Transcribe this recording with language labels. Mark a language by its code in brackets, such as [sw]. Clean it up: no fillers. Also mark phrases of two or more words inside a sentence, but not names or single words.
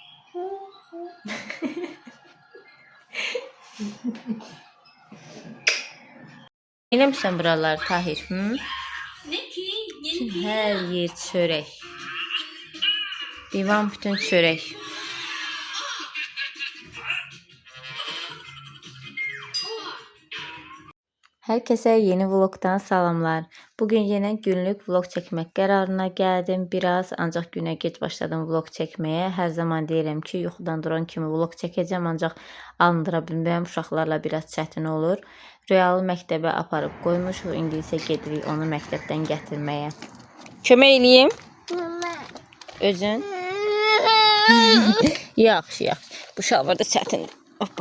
[az] Eləmişsən buralar Tahir? Hər yer çörək. Divan bütün çörək. [tr] Herkese yeni vlogdan salamlar. Bugün yine günlük vlog çekmek kararına geldim. Biraz ancak güne geç başladım vlog çekmeye. [az] Her zaman deyirəm ki, yuxudan duran kimi vlog çəkəcəm, ancaq alındıra bilmirəm. Uşaqlarla biraz çətin olur. Rüyalı məktəbə aparıb qoymuşuq. İndi isə gedirik onu məktəbdən gətirməyə. Kömək eləyim? Özün? Yaxşı, yaxşı. Bu şalvar da çətindir. Hoppa.